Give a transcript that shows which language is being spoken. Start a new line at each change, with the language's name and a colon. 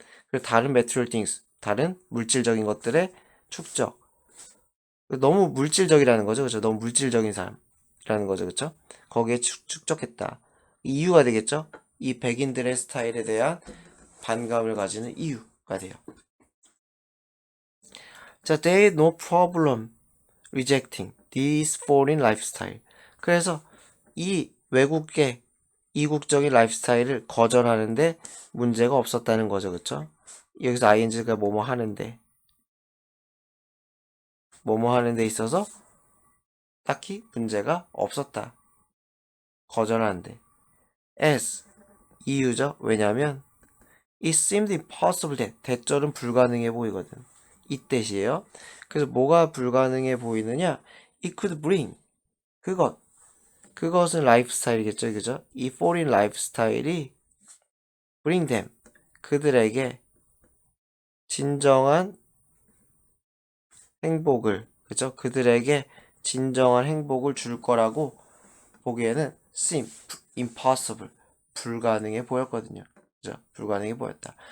Korean: 그리고 다른
English: material things,
Korean: 다른 물질적인 것들의 축적. 너무 물질적이라는 거죠. 그쵸? 너무 물질적인 삶이라는 거죠. 그쵸? 거기에 축적했다. 이유가 되겠죠? 이 백인들의 스타일에 대한 반감을 가지는 이유가 돼요.
English: 자, they had no problem rejecting this foreign lifestyle.
Korean: 그래서 이 외국계 이국적인 라이프스타일을 거절하는데 문제가 없었다는 거죠. 그쵸? 여기서 ing가 뭐뭐 하는데 있어서 딱히 문제가 없었다. 거절하는데. as 이유죠. 왜냐면
English: it seemed impossible that
Korean: 대절은 불가능해 보이거든. 이 뜻이에요. 그래서 뭐가 불가능해 보이느냐? it could bring 그것은 라이프스타일이겠죠. 그죠? 이 foreign 라이프스타일이
English: bring them
Korean: 그들에게 진정한 행복을, 그죠? 그들에게 진정한 행복을 줄 거라고 보기에는
English: seem impossible
Korean: 불가능해 보였거든요. 그죠? 불가능해 보였다.